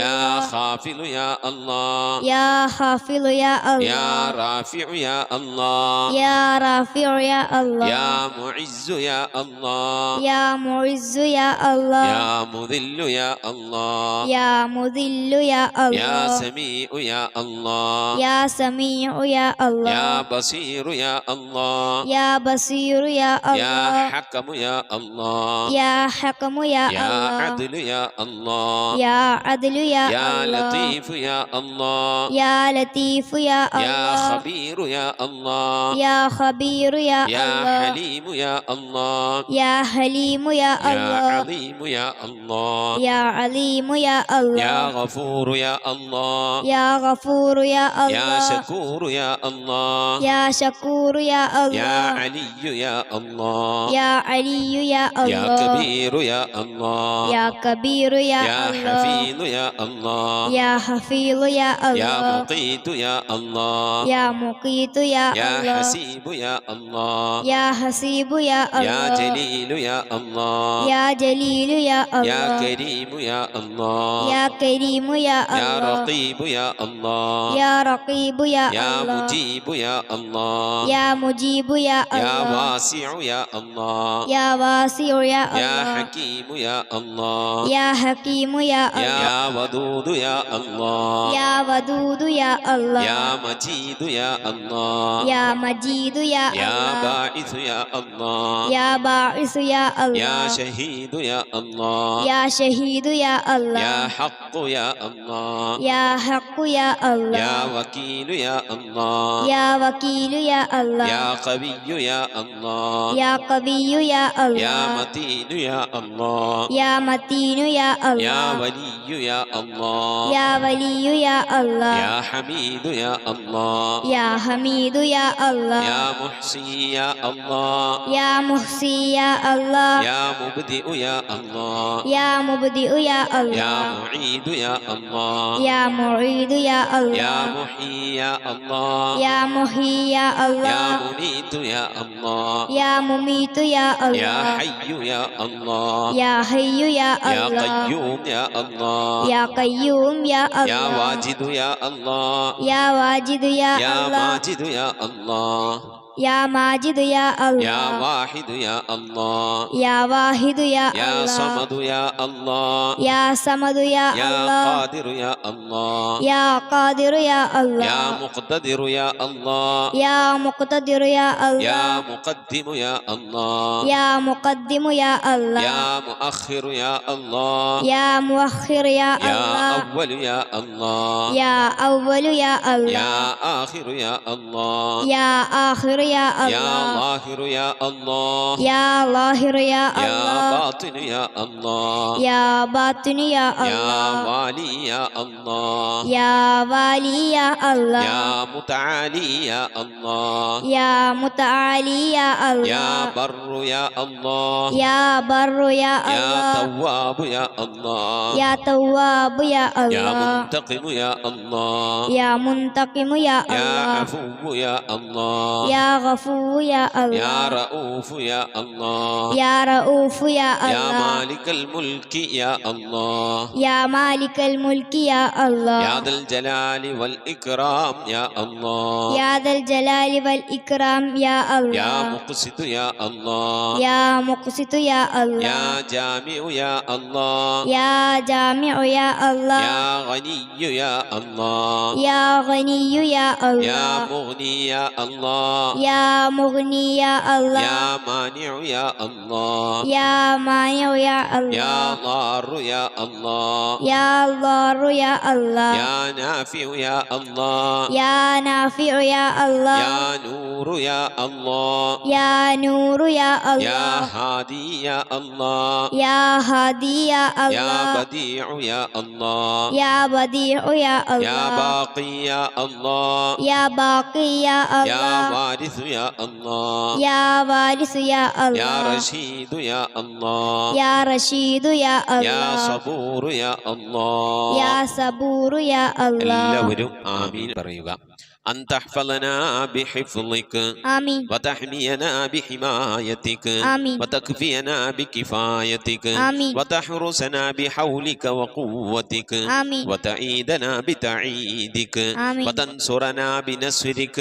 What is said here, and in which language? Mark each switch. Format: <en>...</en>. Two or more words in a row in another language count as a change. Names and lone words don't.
<ar>يا خافل يا الله يا خافل يا الله يا رافع يا الله يا رافع يا الله يا معز يا الله يا معز يا الله يا مذل يا الله يا مذل يا الله يا سميع يا الله يا سميع يا യാ الله بصير يا الله يا بصير يا യാ الله حكم يا الله يا حكم يا യാ الله عدل يا الله يا عدل يا യാ الله لطيف يا الله يا لطيف يا യാ الله خبير يا الله يا خبير يا യാ الله حليم يا الله يا حليم يا യാ الله عليم يا الله يا عليم يا യാ الله غفور يا الله يا غفور يا യാ الله شكور يا الله يا شكور يا യാ الله علي يا الله يا علي يا യാ الله كبير يا الله يا كبير يا യാ الله حفيظ يا الله يا حفيظ يا യാ الله مقيت يا الله يا مقيت يا യാ الله حسيب يا الله يا حسيب يا യാ الله جليل يا الله يا جليل يا യാ الله كريم يا الله يا كريم يا യാ الله رقيب يا الله يا رقيب يا യാ الله مجيب يا الله يا مجيب يا യാ الله واسع يا الله يا واسع يا യാ الله حكيم يا الله يا حكيم يا الله يا ودود يا الله يا ودود يا الله يا مجيد يا الله يا مجيد يا യാ الله باعث يا الله يا باعث يا യാ الله شهيد يا الله يا شهيد يا യാ الله حق يا الله يا حق يا യാ الله وكيل يا الله يا وكيل يا الله يا قوي يا الله يا قوي يا യാ الله متين يا الله يا متين يا യാ الله ولي يا الله يا ولي يا الله يا حميد يا الله يا حميد يا الله يا محصي يا الله يا محصي يا الله يا مبدئ يا الله يا مبدئ يا യാ الله معيد يا الله يا معيد يا യാ الله محيي يا الله يا محيي يا യാ الله مميت يا الله يا مميت يا യാ الله حي يا الله يا حي يا യാ الله قيوم يا الله يا قيوم يا യാ الله واجد يا الله يا واجد يا യാ الله ماجد يا الله يا ماجد يا യാ الله واحد يا الله يا واحد يا യാ الله صمد يا الله يا صمد يا യാ الله قادر يا الله يا قادر يا യാ الله مقتدر يا الله يا مقتدر يا യാ الله مقدم يا الله يا مقدم يا الله يا مؤخر يا الله يا مؤخر يا യാ الله أول يا الله يا أول يا യാ الله آخر يا الله يا آخر يا യാ الله ظاهر يا الله يا ظاهر يا യാ الله باطن يا الله يا باطن يا യാ الله والي يا الله يا والي يا الله يا متعالي يا الله يا متعالي يا യാ الله بر يا الله يا بر يا യാ الله تواب يا الله يا تواب يا യാ الله منتقم يا الله يا منتقم يا യാ الله عفو يا الله يا غفور يا യാ الله رؤوف يا الله يا رؤوف يا യാ الله مالك الملك يا الله يا مالك الملك يا الله يا ذا الجلال والإكرام يا الله يا ذا الجلال والإكرام يا യാ الله مقسط يا الله يا مقسط يا യാ الله جامع يا الله يا جامع يا الله يا غني يا الله يا غني يا യാ الله مغني يا الله يا مغني يا യാ الله مانع يا الله يا مانع يا യാ الله ضار يا الله يا ضار يا الله يا نافع يا الله يا نافع يا الله يا نور يا الله يا نور يا യാ الله هادي يا الله يا هادي يا യാ الله بديع يا الله يا بديع يا യാ الله باقي يا الله يا باقي يا യാ الله وارث يا الله يا وارث يا യാ الله رشيد يا الله يا رشيد يا യാ الله صبور يا الله يا صبور يا الله</ar> <ml>എല്ലാവരും ആമീൻ പറയുക.</ml> <ar>أن تحفظنا بحفظك آمين وتحمينا بحمايتك آمين وتكفينا بكفايتك آمين وتحرسنا بحولك وقوتك آمين وتعيدنا بتعيدك آمين وتنصرنا بنصرك</ar>